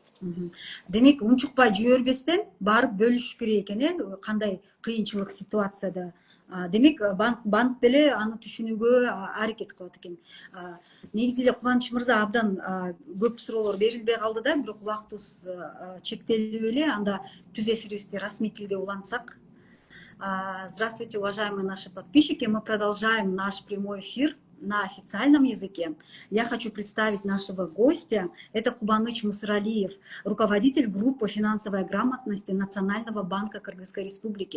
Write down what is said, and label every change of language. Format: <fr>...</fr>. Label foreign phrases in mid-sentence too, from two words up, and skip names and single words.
<ky>Демек, унчукпай жибербестен барып бөлүшүш керек экен, кандай кыйынчылык ситуацияда. Демек, банк деле аны түшүнүүгө аракет кылат экен. Негизи эле Кубаныч мырза абдан көп суроолор берилбей калды да, бирок убактыбыз чектелип эле, анда түз эфирибизди расмий тилде улантсак.</ky> <ru>Здравствуйте, уважаемые наши подписчики. Мы продолжаем наш прямой эфир на официальном языке. Я хочу представить нашего гостя. Это Кубаныч Мусуралиев, руководитель группы финансовой грамотности Национального банка Кыргызской Республики.</ru>